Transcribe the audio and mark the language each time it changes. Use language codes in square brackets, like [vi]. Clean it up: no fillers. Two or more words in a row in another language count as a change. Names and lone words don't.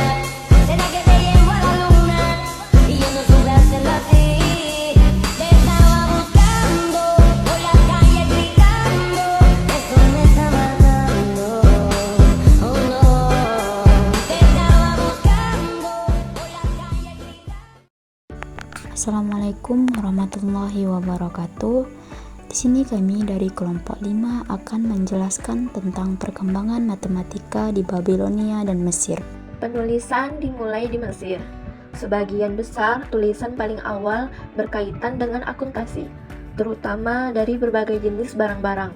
[es] Será que te llevo a la luna y yo no supe hacerlo así. Te estaba buscando por la calle gritando, eso me está matando. Oh no, te estaba buscando por la calle gritando. [ar] السلام عليكم ورحمة الله وبركاته. [id] Di sini kami dari kelompok 5 akan menjelaskan tentang perkembangan matematika di Babilonia dan Mesir. Penulisan dimulai di Mesir. Sebagian besar tulisan paling awal berkaitan dengan akuntansi, terutama dari berbagai jenis barang-barang.